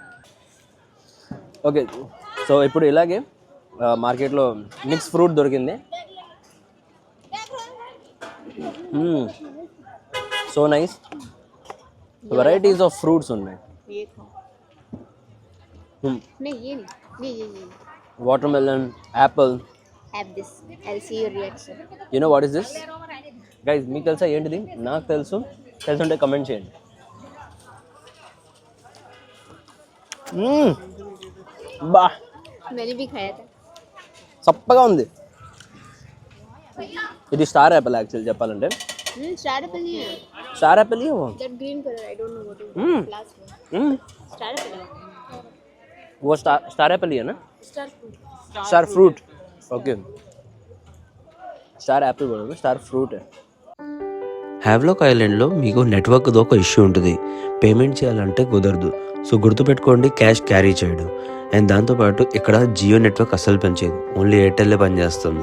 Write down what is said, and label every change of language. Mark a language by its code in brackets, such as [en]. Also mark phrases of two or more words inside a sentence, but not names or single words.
[en] okay, so [te] ఇప్పుడు ఇలాగే మార్కెట్లో [en] mix fruit [te] దొరికింది. [en] so nice, varieties of fruits [te] ఉన్నాయి. [en] watermelon, apple. Have this. I'll see your reaction. You know what is this? Guys, [te] మీకు తెలుసా ఏంటిది? నాకు తెలుసుంటే కమెంట్ చేయండి. బా [hi] मैंने भी खाया था. [te] చప్పగా ఉంది. ఇది [en] star apple actual [te] చెప్పాలంటే. [en] Star apple [hi] नहीं है. [en] star apple [hi] ही वो. [en] That green color, I don't know what it is. Last one. Star apple. [hi] वो [en] star apple [hi] ही है ना? [en] Star fruit. star fruit. okay, star apple [te] కూడా [en] star fruit. [te] హ్యావ్లాక్ ఐలాండ్లో మీకు నెట్వర్క్తో ఒక ఇష్యూ ఉంటుంది. పేమెంట్ చేయాలంటే కుదరదు. సో గుర్తుపెట్టుకోండి, [en] cash carry [te] చేయడం. అండ్ దాంతోపాటు ఇక్కడ జియో నెట్వర్క్ అస్సలు పనిచేయదు, ఓన్లీ ఎయిర్టెల్లే పనిచేస్తుంది.